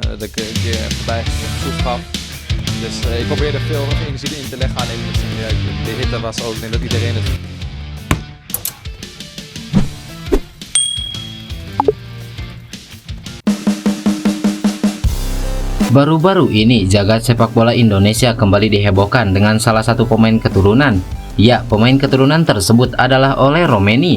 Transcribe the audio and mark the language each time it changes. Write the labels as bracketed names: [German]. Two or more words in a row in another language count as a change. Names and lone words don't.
[Dutch] voorbij proef gaf. Dus ik probeerde veel energie in te leggen. Alleen de hitte was ook, ik denk dat iedereen het. [Indonesian] Baru-baru ini jagat sepak bola Indonesia kembali dihebohkan dengan salah satu pemain keturunan. Ya, pemain keturunan tersebut adalah Ole Roemeny.